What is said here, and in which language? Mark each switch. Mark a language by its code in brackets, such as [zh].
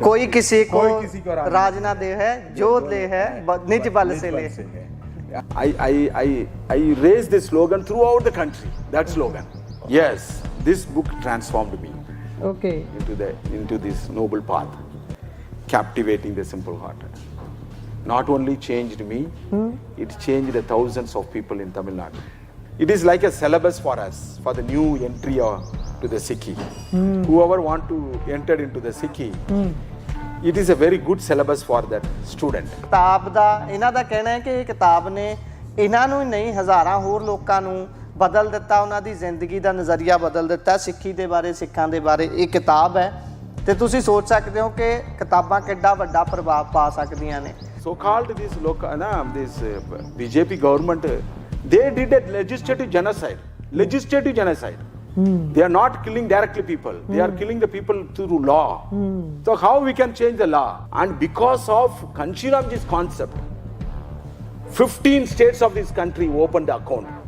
[hi] कोई किसी को राज ना दे है, जो ले है निज बल से ले. [en] I raised this slogan throughout the country. That slogan. Yes, this book transformed me. Okay. Into this noble path, captivating the simple hearted. Not only changed me, it changed the thousands of people in Tamil Nadu. It is like a syllabus for us, for the new entry to the Sikhi. Whoever want to enter into the Sikhi, it is a very good syllabus for that student. [pa] ਕਿਤਾਬ ਦਾ ਇਹਨਾਂ ਦਾ ਕਹਿਣਾ ਹੈ ਕਿ ਇਹ ਕਿਤਾਬ ਨੇ ਇਹਨਾਂ ਨੂੰ ਹੀ ਨਹੀਂ ਹਜ਼ਾਰਾਂ ਹੋਰ ਲੋਕਾਂ ਨੂੰ ਬਦਲ ਦਿੱਤਾ, ਉਹਨਾਂ ਦੀ ਜ਼ਿੰਦਗੀ ਦਾ ਨਜ਼ਰੀਆ ਬਦਲ ਦਿੱਤਾ ਸਿੱਖੀ ਦੇ ਬਾਰੇ, ਸਿੱਖਾਂ ਦੇ ਬਾਰੇ. ਇਹ ਕਿਤਾਬ ਹੈ ਤੇ ਤੁਸੀਂ ਸੋਚ ਸਕਦੇ ਹੋ ਕਿ ਕਿਤਾਬਾਂ ਕਿੱਡਾ ਵੱਡਾ ਪ੍ਰਭਾਵ ਪਾ ਸਕਦੀਆਂ ਨੇ. [en] So called this BJP government, they did a legislative genocide. They are not killing directly people. They are killing the people through law. So how we can change the law? And because of Kanshiramji's concept, 15 states of this country opened the account.